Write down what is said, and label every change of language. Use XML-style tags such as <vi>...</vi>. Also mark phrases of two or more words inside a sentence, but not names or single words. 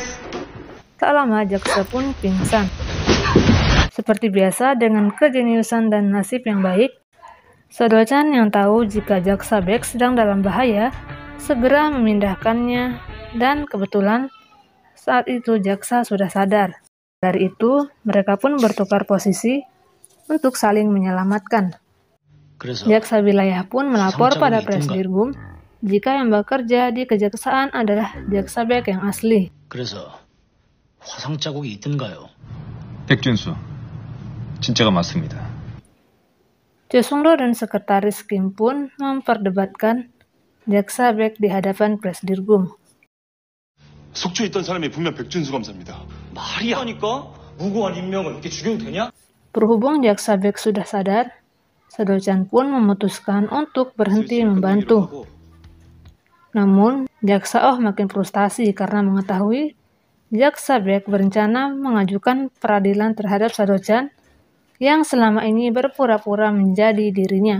<id>Tak lama jaksa pun pingsan. Seperti biasa, dengan kejeniusan dan nasib yang baik, Sado-chan yang tahu jika jaksa Bek sedang dalam bahaya, segera memindahkannya, dan kebetulan saat itu jaksa sudah sadar. Dari itu, mereka pun bertukar posisi untuk saling menyelamatkan. Jaksa wilayah pun melapor pada Presdirgum jika yang bekerja di kejaksaan adalah jaksa Bek yang asli.</id> <ko>그래서 화상 자국이 있던가요? 백준수, 진짜가 맞습니다.</ko> <id>Jo Sung-do dan sekretaris Kim pun memperdebatkan jaksa Bek di hadapan Presdirgum.</id> <ko>속초에 있던 사람이 분명 백준수 검사입니다. 말이 하니까 무고한 인명을 이렇게 죽여도 되냐?</ko> <id>Berhubung jaksa Bek sudah sadar, Sado-chan pun memutuskan untuk berhenti membantu. Namun, jaksa Oh makin frustasi karena mengetahui jaksa Bek berencana mengajukan peradilan terhadap Sado-chan yang selama ini berpura-pura menjadi dirinya.</id>